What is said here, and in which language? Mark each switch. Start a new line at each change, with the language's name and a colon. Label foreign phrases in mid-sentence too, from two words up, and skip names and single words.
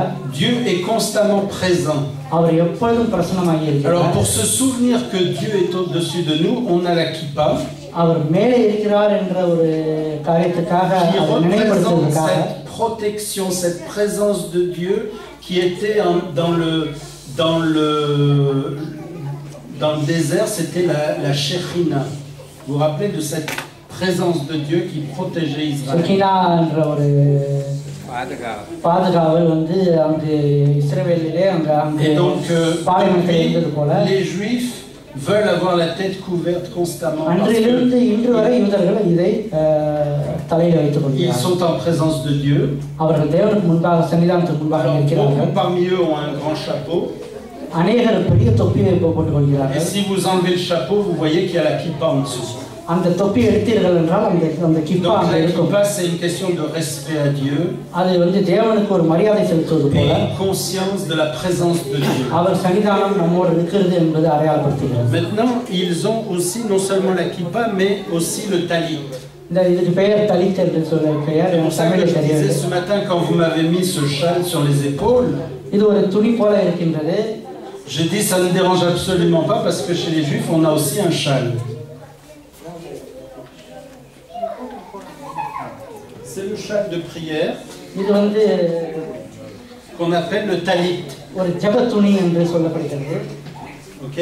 French: Dieu est constamment présent.
Tamil: அவர் எப்பொழுதும் பிரசன்னமாக இருக்கிறார்.
French: Alors pour se souvenir que Dieu est au-dessus de nous, on a la kippa.
Tamil: அவர் மேலே இருக்கிறார் என்ற ஒரு காரியத்துக்காக நினைவுபடுத்துவதற்காக
French: cette protection, cette présence de Dieu qui était dans le désert, c'était la Shekhinah. Vous vous rappelez de cette présence de Dieu qui protégeait Israël?
Tamil: பாதுகாவல் வந்து அங்கு இஸ்ரவேலிலே அங்க பாலைவனத்தில் இருந்தது போல
French: les juifs veulent avoir la tête couverte constamment.
Tamil: அன்றிலிருந்து இன்று வரை யூதர்கள் இதை தலையில் வைத்துக் கொள்கிறார்கள்.
French: Ils sont en présence de Dieu.
Tamil: அவர்கள் தேவனுக்கு முன்பாக சன்னிதானத்துக்கு முன்பாக இருக்கிறார்கள்.
French: Parmi eux ont un grand chapeau.
Tamil: அநேகர் பெரிய தொப்பியை போட்டுக் கொள்கிறார்கள்.
French: Et si vous enlevez le chapeau, vous voyez qu'il y a la kippa en dessous.
Tamil: அந்த தொப்பி எடுத்தீர்கள் என்றால் அந்த கிப்பா அங்க இருக்கும்.
French: Donc la kippa, c'est une question de respect à Dieu.
Tamil: அது வந்து தேவனுக்கு ஒரு மரியாதை செலுத்துவது போல.
French: Et conscience de la présence de Dieu.
Tamil: அவர் சன்னிதானம் நம்மோடு இருக்கிறது என்பது அடையாளப்படுத்துகிறது.
French: Maintenant, ils ont aussi non seulement la kippa, mais aussi le talit.
Tamil: இந்த இதுக்கு பெயர் தலித் என்று சொல்ற பெயர் தமிழில் தெரியாது.
French: Ce matin, quand vous m'avez mis ce châle sur les épaules,
Tamil: இது ஒரு துணி போல இருக்கின்றது.
French: J'ai dit ça ne dérange absolument pas parce que chez les juifs on a aussi un châle. C'est le châle de prière qu'on appelle le talit. Ok.